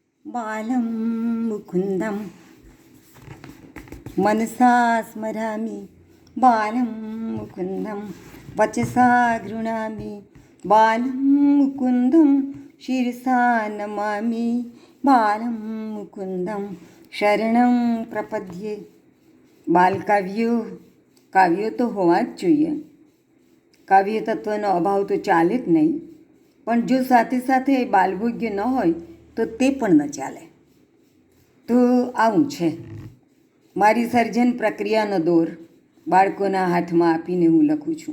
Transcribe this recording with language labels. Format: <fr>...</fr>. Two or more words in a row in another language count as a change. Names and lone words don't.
<sa>बालं मुकुन्दं मनसा स्मरामि बालं मुकुन्दं वचसा गृह्णामि बालं मुकुन्दं शिरसा नमामि बालं मुकुन्दं शरणं प्रपद्ये।</sa> <gu>કાવ્યો તો હોવા જ જોઈએ. કાવ્ય તત્વનો અભાવ તો ચાલે જ નહીં, પણ જો સાથે સાથે બાલભોગ્ય ન હોય તો તે પણ ન ચાલે. તો આવું છે. મારી સર્જન પ્રક્રિયાનો દોર બાળકોના હાથમાં આપીને હું લખું છું.</gu>